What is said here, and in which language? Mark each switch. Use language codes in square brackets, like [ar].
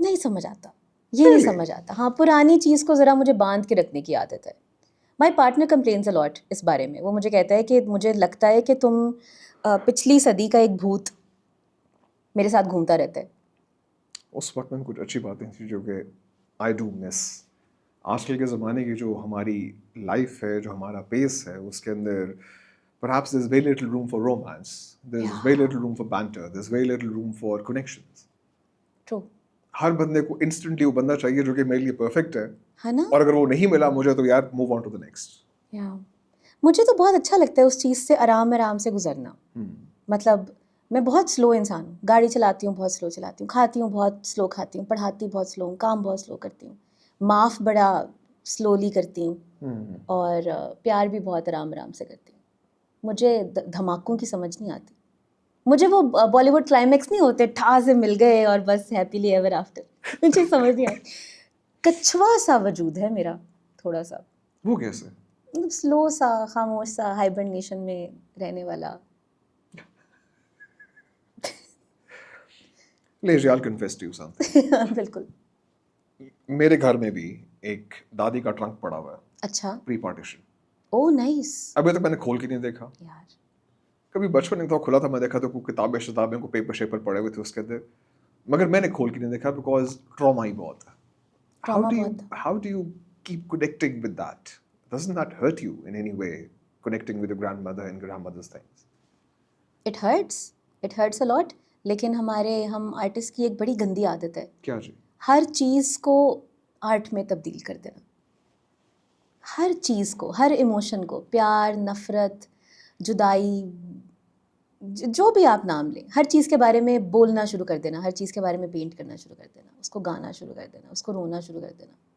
[ur] نہیں سمجھ آتا, یہ نہیں سمجھ آتا. ہاں, پرانی چیز کو ذرا مجھے باندھ کے رکھنے کی عادت ہے. [en] my partner complains a lot [ur] اس بارے میں. وہ مجھے کہتا ہے کہ مجھے لگتا ہے کہ تم پچھلی صدی کا ایک بھوت میرے ساتھ گھومتا رہتا ہے. اس وقت میں کچھ اچھی باتیں تھیں جو کہ [en] I do miss. [ur] آج کل کے زمانے کی جو ہماری لائف ہے, جو ہمارا پیس ہے, اس کے اندر [en] perhaps there's very little room for romance, there's very little room for banter, there's very little room for connections. True. [ur] ہر بندے کو انسٹنٹلی وہ بندہ چاہیے جو کہ میرے لیے پرفیکٹ ہے نا, اور اگر وہ نہیں ملا مجھے تو یار [en] Move on to the next. [ur] مجھے تو بہت اچھا لگتا ہے اس چیز سے آرام سے گزرنا. مطلب میں بہت سلو انسان ہوں, گاڑی چلاتی ہوں بہت سلو چلاتی ہوں, کھاتی ہوں بہت سلو کھاتی ہوں, پڑھاتی بہت سلو ہوں, کام بہت سلو کرتی ہوں, معاف بڑا سلولی کرتی ہوں, اور پیار بھی بہت آرام سے کرتی ہوں. مجھے دھماکوں کی سمجھ نہیں آتی. مجھے وہ بالی ووڈ کلائمیکس نہیں ہوتے, ٹھا سے مل گئے اور بس ہیپیلی ایور آفٹر, مجھے سمجھ نہیں آتی. کچھوا سا وجود ہے میرا تھوڑا سا. وہ کیسے؟ سلو سا, خاموش سا, ہائبرنیشن میں رہنے والا. [en] I'll confess to you something. [ur] بالکل. میرے گھر میں بھی ایک دادی کا ٹرنک پڑا ہوا ہے. اچھا. Pre partition. Oh nice. ابھی تک میں نے کھول کے نہیں دیکھا یار. کبھی بچپن میں تو کھلا تھا, میں دیکھا تو کوئی کتابیں کو پیپر شیپر پڑے ہوئے تھے اس کے اندر, مگر میں نے کھول کے نہیں دیکھا بیکاز ٹراما ہی بہت ہے. [en] How do you keep connecting with that? Doesn't that hurt you in any way, connecting with your grandmother and grandmother's things? It hurts a lot. [ur] لیکن ہم آرٹسٹ کی ایک بڑی گندی عادت ہے. کیا جی؟ ہر چیز کو آرٹ میں تبدیل کر دینا. ہر چیز کو, ہر ایموشن کو, پیار, نفرت, جدائی, جو بھی آپ نام لیں, ہر چیز کے بارے میں بولنا شروع کر دینا, ہر چیز کے بارے میں پینٹ کرنا شروع کر دینا, اس کو گانا شروع کر دینا, اس کو رونا شروع کر دینا.